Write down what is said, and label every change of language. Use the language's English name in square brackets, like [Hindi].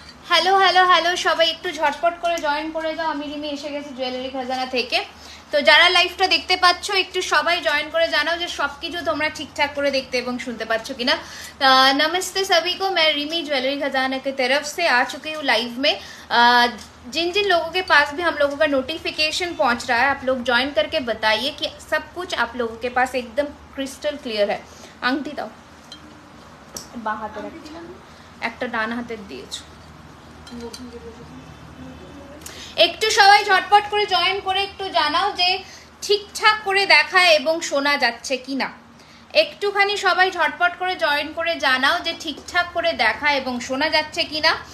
[Bangla] Hello hello hello, সবাই একটু ঝটপট করে জয়েন করে দাও। আমি রিমি এসে গেছি জুয়েলারি খাজানা থেকে। তো যারা লাইভটা দেখতে পাচ্ছ একটু সবাই জয়েন করে জানাও যে সব কিছু তোমরা ঠিকঠাক করে দেখতে এবং শুনতে পাচ্ছ কিনা। [Hindi] नमस्ते सभी को, मैं रिमी ज्वेलरी खजाना की तरफ से आ चुकी हूँ लाइव में। जिन जिन लोगों के पास भी हम लोगों का नोटिफिकेशन पहुंच रहा है, आप लोग ज्वाइन करके बताइए कि सब कुछ आप लोगों के पास एकदम क्रिस्टल क्लियर है। [Bangla] आंगटी दाओ, बां हाथे একটা ডান হাতের দিয়েছো। একটু সবাই ঝটপট করে জয়েন করে একটু জানাও যে ঠিকঠাক করে দেখায় এবং শোনা যাচ্ছে কিনা। একটুখানি সবাই ঝটপট করে জয়েন করে জানাও যে ঠিকঠাক করে দেখা এবং শোনা যাচ্ছে কিনা।